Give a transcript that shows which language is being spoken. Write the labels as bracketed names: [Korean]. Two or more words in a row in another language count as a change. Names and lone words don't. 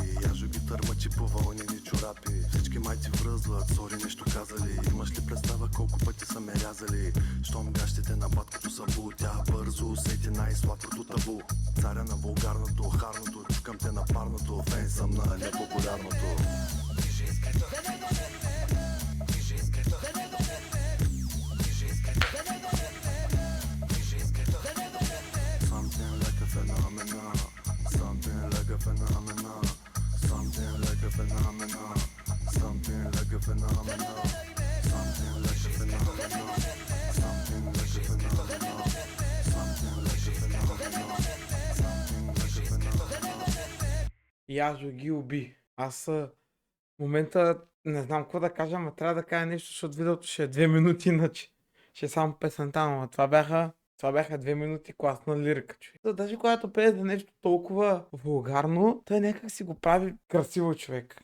[Bulgarian] Яжо ги търмачи по вълнени чорапи. Всички май ти връзват, сори нещо казали. Имаш ли представа колко пъти са ме рязали? Щом гащите на баткото са бу. Тя бързо усети най-сладкото табу. Царя на вулгарното, харното. Чукам те на парното. Фен съм на непопулярното. [English] Something like a phenomenon. Something like a phenomenon. Something like a phenomenon. Something like a phenomenon. Something like a phenomenon. Something like a phenomenon. Something like a phenomenon. Something like a phenomenon. [Bulgarian] Яжо ги уби. Аз в момента не знам какво да кажа, но трябва да кажа нещо, защото видеото ще е 2 минути, иначе ще е само песента, но това бяха 2 минути класна лирика, човек. Даже когато пее за нещо толкова вулгарно, той някак си го прави красиво, човек.